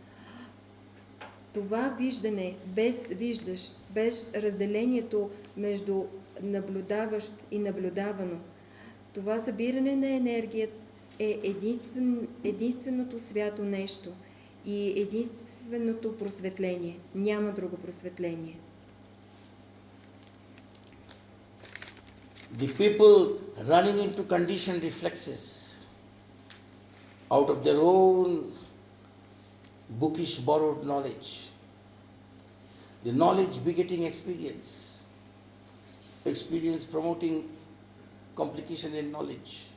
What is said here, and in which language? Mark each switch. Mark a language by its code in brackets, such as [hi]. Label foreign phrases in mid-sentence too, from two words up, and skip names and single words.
[bg] Това виждане, без виждащ, без разделението между наблюдаващ и наблюдавано, това събиране на енергия е единственото свято нещо и единственото просветление. Няма друго просветление. [en] The people running into conditioned reflexes out of their own bookish borrowed knowledge, the knowledge begetting experience, experience promoting complication in knowledge.